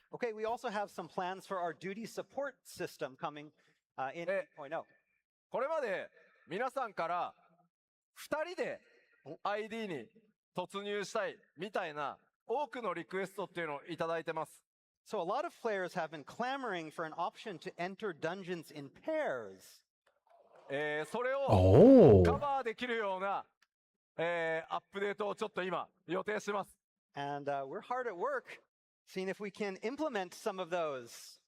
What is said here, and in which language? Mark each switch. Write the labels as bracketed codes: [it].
[en] Okay, we also have some plans for our duty support system coming in 8.0. [ja] これまで皆さんから2人で ID に突入したいみたいな多くのリクエストっていうのをいただいてます。 [en] So a lot of players have been clamoring for an option to enter dungeons in pairs. [ja] それを [en] Oh. [ja] カバーできるような、アップデートをちょっと今予定してます。 [en] And we're hard at work seeing if we can implement some of those.